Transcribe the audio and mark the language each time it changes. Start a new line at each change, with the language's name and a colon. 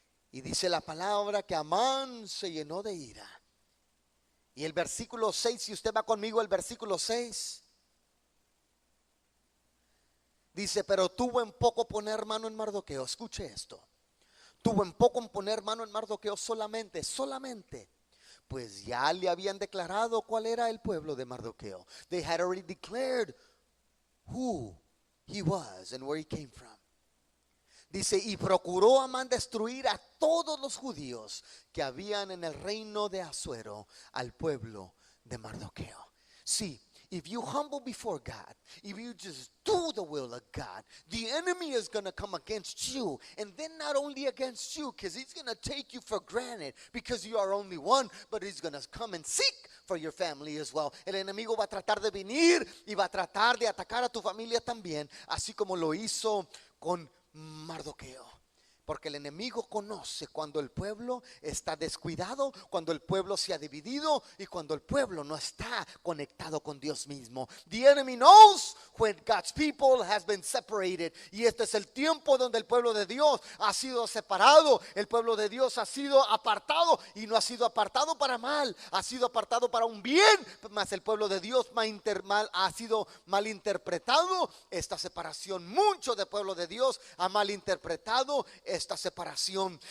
Spanish: Y dice la palabra que Amán se llenó de ira. Y el versículo 6, si usted va conmigo, el versículo 6 dice: pero tuvo en poco poner mano en Mardoqueo. Escuche esto: tuvo en poco en poner mano en Mardoqueo solamente, pues ya le habían declarado cuál era el pueblo de Mardoqueo.
English: They had already declared who he was and where he came from.
Spanish: Dice: y procuró Amán destruir a todos los judíos que habían en el reino de Asuero, al pueblo de Mardoqueo.
English: See, if you humble before God, if you just do the will of God, the enemy is going to come against you. And then not only against you, because he's going to take you for granted because you are only one, but he's going to come and seek for your family as well.
Spanish: El enemigo va a tratar de venir y va a tratar de atacar a tu familia también, así como lo hizo con Mardoqueo. Porque el enemigo conoce cuando el pueblo está descuidado, cuando el pueblo se ha dividido y cuando el pueblo no está conectado con Dios mismo.
English: The enemy knows when God's people has been separated.
Spanish: Y este es el tiempo donde el pueblo de Dios ha sido separado. El pueblo de Dios ha sido apartado, y no ha sido apartado para mal, ha sido apartado para un bien. Mas el pueblo de Dios ha sido malinterpretado esta separación. Mucho del pueblo de Dios ha malinterpretado esta separación.